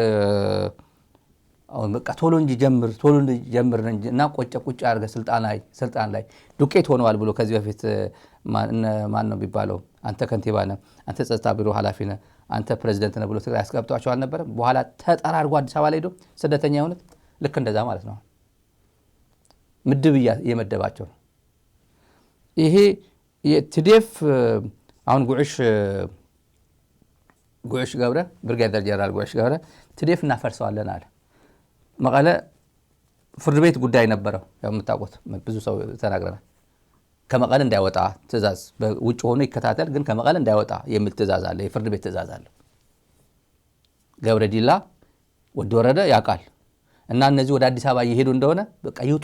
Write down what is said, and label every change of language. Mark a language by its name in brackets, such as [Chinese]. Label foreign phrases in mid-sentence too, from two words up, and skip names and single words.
[Amharic] አሁን በቃ ቶሎ እንጂ ጀምር እና ቁጭ አድርገህ ስልጣን ላይ ዱቄት ሆነዋል ብሎ ከዚህ በፊት ማን ነው ቢባለው አንተ ከንቲባ ነህ፣ አንተ ጸጥታ ቢሮ ኃላፊ ነህ፣ አንተ ፕሬዝዳንት ነህ ብሎ ትግራይ ያስቀምጧቸው አልነበረም? በኋላ ተጠራርጎ አዲስ አበባ ላይ ሄዶ ስደተኛ የሆኑት ልክ እንደዛ ማለት ነው። ምድብ እየመደባቸው ነው። ይሄ የቲዲኤፍ አሁን ጉዕሽ ገብረ ብርጋዴር ጀነራል ጉዕሽ ገብረ ቲዲኤፍ እናፈርሰዋለን አለ። መቀለ ፍርድ ቤት ጉዳይ ነበረው። ያው የምታውቁት ብዙ ሰው ተናግረናል። ከመቀለ እንዳይወጣ ትእዛዝ በውጭ ሆኖ ይከታተል፣ ግን ከመቀለ እንዳይወጣ የሚል ትእዛዝ አለ። የፍርድ ቤት ትእዛዝ አለ። ገብረ ዲላ ወረደ ያውቃል። እና እነዚህ ወደ አዲስ አበባ እየሄዱ እንደሆነ በቃ ይውጡ፣